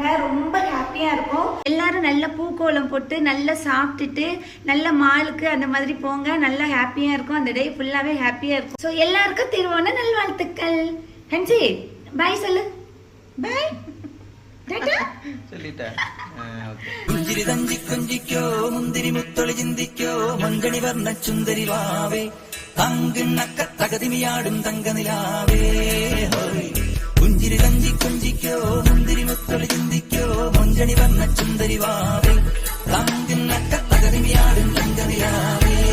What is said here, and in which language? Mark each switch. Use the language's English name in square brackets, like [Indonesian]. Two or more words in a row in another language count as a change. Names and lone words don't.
[Tamil] ரொம்ப ஹாப்பியாக இருக்கும். எல்லாரும் நல்ல பூக்கோலம் போட்டு நல்லா சாப்பிட்டுட்டு நல்ல மாலுக்கு அந்த மாதிரி போங்க. நல்லா ஹாப்பியாக இருக்கும். அந்த டே ஃபுல்லாகவே ஹாப்பியாக இருக்கும். ஸோ எல்லாருக்கும் திருவோண நல்வாழ்த்துக்கள். ஹன்சி பாய் சொல்லு. பாய் டாடா சொல்லிட்டேன். [Malayalam] കുഞ്ചിരി തഞ്ചി കുഞ്ചിക്കോ മുന്തിരി മുത്തൊളി ചിന്തിക്കോ മങ്കണി വർണ്ണ ചുന്ദരി വാവേ തങ്കിണ്ണക്ക തകതിമിയാടും തങ്കനിലാവേ കുഞ്ചിരി തഞ്ചി കുഞ്ചിക്കോ മുന്തിരി മുത്തൊളി ചിന്തിക്കോ മങ്കണി വർണ്ണ ചുന്ദരി വാവേ തങ്കിണ്ണക്ക തകതിമിയാടും തങ്കനിലാവേ